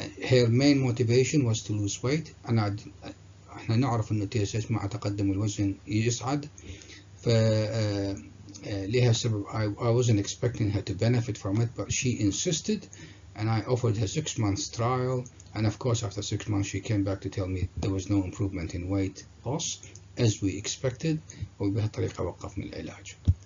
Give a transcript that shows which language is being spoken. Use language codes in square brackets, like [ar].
[en] Her main motivation was to lose weight. [ar] احنا نعرف انه TSH مع تقدم الوزن يصعد، ف لها سبب. [en] I wasn't expecting her to benefit from it, but she insisted, and I offered her 6 months trial, and of course after 6 months she came back to tell me there was no improvement in weight loss as we expected, وبهالطريقة وقفنا العلاج.